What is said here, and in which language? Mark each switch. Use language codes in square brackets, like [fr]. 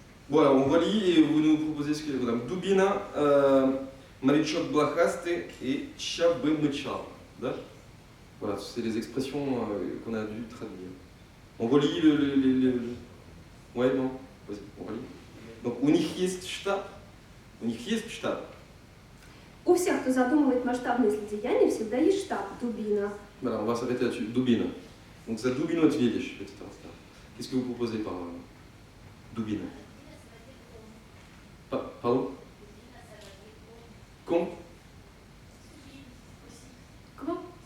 [fr] Voilà, on relit et vous nous proposez ce que vous avez. Dubina, [ru] морячок блохастый [fr] et chat [ru] бы мычал. [fr] Voilà, c'est les expressions qu'on a dû traduire. On relit Ouais, non? Vas-y, on relit. Donc, [ru] у них есть штаб. У них есть штаб. У всех, кто задумывает масштабные злодеяния, всегда есть штаб, Дубина. [fr] Voilà, on va s'arrêter là-dessus. Dubina. Donc, ça Dubino [ru] ответишь, [fr] petit instant. Qu'est-ce que vous proposez par Dubina? Pardon? Con? Comment?